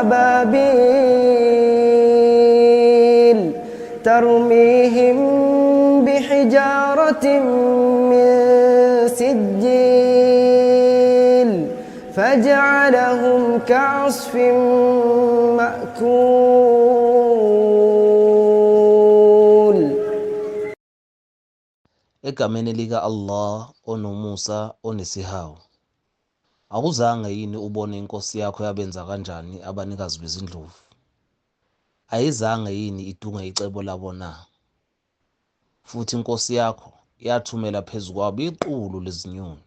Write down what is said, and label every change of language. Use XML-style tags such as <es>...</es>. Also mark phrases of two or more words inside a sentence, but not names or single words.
<ar>أبابيل ترميهم بحجارة من سجيل فجعلهم كعصف مأكول.</ar> <zu>Egameni lika Allah onomusa onesihawu. Akuzange yini ubone inkosi yakho yabenza kanjani abanikazi bezindlovu? Ayizange yini idunge icebo labo na? Futhi inkosi yakho yathumela phezu kwabo iqulu lezinyoni.</zu>